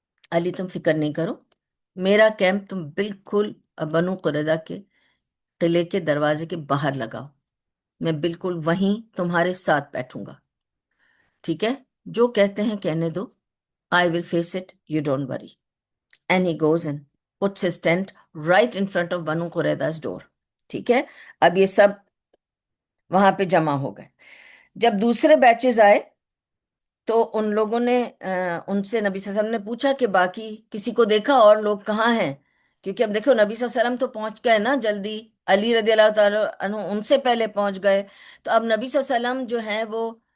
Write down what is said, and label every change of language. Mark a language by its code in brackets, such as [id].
[ur] علی تم فکر نہیں کرو، میرا کیمپ تم بالکل بنو قریظہ کے قلعے کے دروازے کے باہر لگاؤ، میں بالکل وہیں تمہارے ساتھ بیٹھوں گا، ٹھیک ہے؟ جو کہتے ہیں کہنے دو، [en] I will face it, you don't worry. And he goes and puts his tent right in front of Banu Qurayza's door. [ur] ٹھیک ہے؟ اب یہ سب وہاں پہ جمع ہو گئے۔ جب دوسرے بیچز آئے تو ان لوگوں نے ان سے نبی صلی اللہ علیہ وسلم نے پوچھا کہ باقی کسی کو دیکھا اور لوگ کہاں ہیں؟ کیونکہ اب دیکھو نبی صلی اللہ علیہ وسلم تو پہنچ گئے نا جلدی، علی رضی اللہ تعالیٰ عنہ ان سے پہلے پہنچ گئے، تو اب نبی صلی اللہ علیہ وسلم جو ہیں وہ